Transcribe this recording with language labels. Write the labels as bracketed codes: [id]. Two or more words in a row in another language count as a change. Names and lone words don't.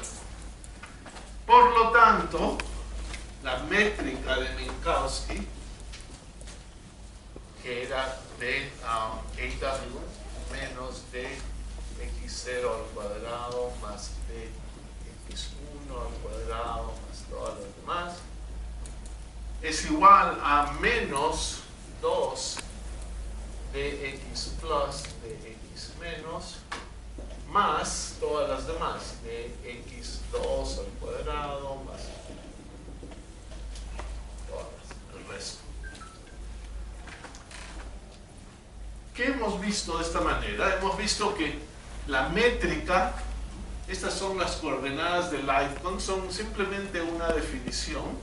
[es] Por lo tanto, la métrica de Minkowski, que era de AW menos dx0 al cuadrado más dx1 al cuadrado más todo lo demás, es igual a menos 2 dx plus dx menos más todas las demás, dx2 al cuadrado más todas, el resto. ¿Qué hemos visto de esta manera? Hemos visto que la métrica, estas son las coordenadas del Lightcon, son simplemente una definición.